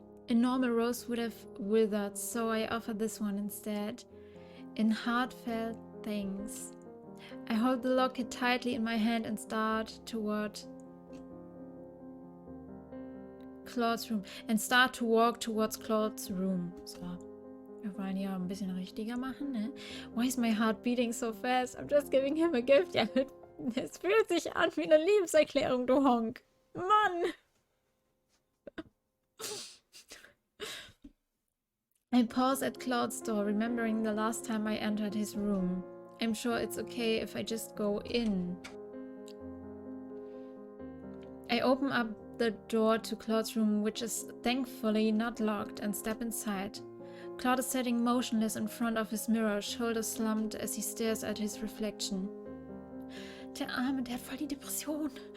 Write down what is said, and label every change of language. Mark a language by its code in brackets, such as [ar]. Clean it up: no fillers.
[en] A normal rose would have withered, so I offer this one instead. In heartfelt thanks. I hold the locket tightly in my hand and start toward Claude's room. And start to walk towards Claude's room. So. [de] Wir wollen hier ein bisschen richtiger machen, ne? [en] Why is my heart beating so fast? I'm just giving him a gift. [de] Ja, es fühlt sich an wie eine Liebeserklärung, du Honk. Mann! [en] I pause at Claude's door, remembering the last time I entered his room. I'm sure it's okay if I just go in. I open up the door to Claude's room, which is thankfully not locked, and step inside. Claude is sitting motionless in front of his mirror, shoulders slumped as he stares at his reflection. [de] Der Arme, der hat voll die Depression.